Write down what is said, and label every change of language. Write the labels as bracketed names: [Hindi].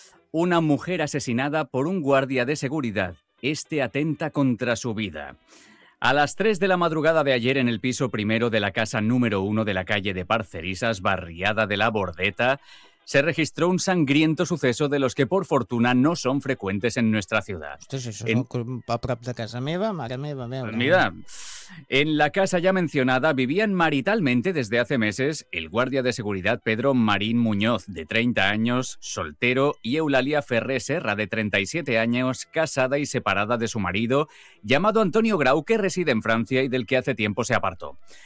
[Spanish] Una mujer asesinada por un guardia de seguridad. Este atenta contra su vida. A las 3 de la madrugada de ayer en el piso primero de la casa número 1 de la calle de Parcerisas, barriada de La Bordeta, se registró un sangriento suceso de los que, por fortuna, no son frecuentes en nuestra ciudad. [Catalan] Ostres, això en... és a prop de casa meva, mare meva, meva. [Spanish] Mira, en la casa ya mencionada vivían maritalmente desde hace meses el guardia de seguridad Pedro Marín Muñoz, de 30 años, soltero, y Eulalia Ferré Serra, de 37 años, casada y separada de su marido, llamado Antonio Grau, que reside en Francia y del que hace tiempo se apartó.